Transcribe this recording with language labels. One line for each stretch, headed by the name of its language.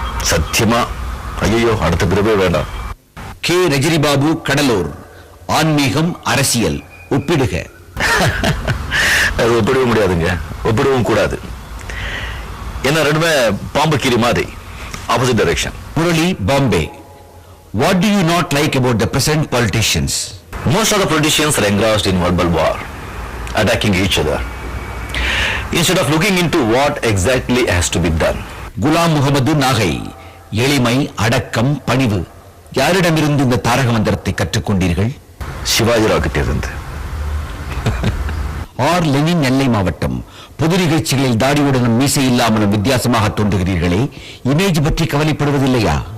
Tamil: சத்தியமா ஐயோ அடுத்த பிறவே வேண்டாம். கே. ரஜினிபாபு, கடலூர். ஆன்மீகம், அரசியல் ஒப்பிடுக. அது ஒப்பிடவும் முடியாதுங்க, ஒப்பிடவும் கூடாது. என்ன 2மே பாம்பு கீரி மாதிரி,
English: Opposite direction.
Tamil: Murali, Bombay.
English: What do you not like about the present politicians? Most of the politicians are engrossed in verbal war, attacking each other, instead of looking into what exactly has to be done.
Tamil: Ghulam Mohammed, Nagai. எளிமை, அடக்கம், பணிவு. யாரிடமிருந்து இந்த தாரக மந்திரத்தை கற்றுக்கொண்டீர்கள்? சிவாஜிராவ் கிட்ட இருந்து. ஆர் லெனின், நெல்லை மாவட்டம். பொது நிகழ்ச்சிகளில் தாடியுடனும் மீசை இல்லாமலும் வித்தியாசமாக தோன்றுகிறீர்களே, இமேஜ் பற்றி கவலைப்படுவதில்லையா?